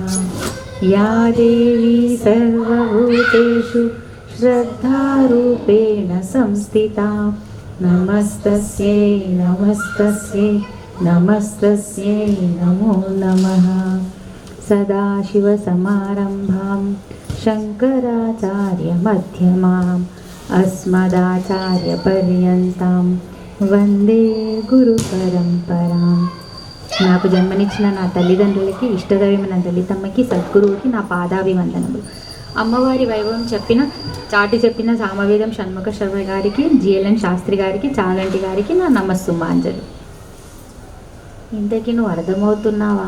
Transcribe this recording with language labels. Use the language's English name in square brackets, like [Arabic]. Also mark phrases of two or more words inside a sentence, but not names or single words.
[Sanskrit] या देवी सर्वभूतेषु श्रद्धारूपेण संस्थिता नमस्तस्यै नमस्तस्यै नमस्तस्यै नमो नमः। सदाशिवसमारम्भां शङ्कराचार्यमध्यमाम् अस्मदाचार्यपर्यन्तां वन्दे गुरु परम्पराम्. [Telugu] నాకు జన్మనిచ్చిన నా తల్లిదండ్రులకి, ఇష్టదైవమైన లలితమ్మకి, సద్గురువుకి నా పాదాభివందనములు. అమ్మవారి వైభవం చాటి చెప్పిన సామవేదం షణ్ముఖ శర్మ గారికి, జిఎల్ఎన్ శాస్త్రి గారికి, చాగంటి గారికి నా నమస్సుమాంజలి. ఇంతకీ నువ్వు అర్థమవుతున్నావా?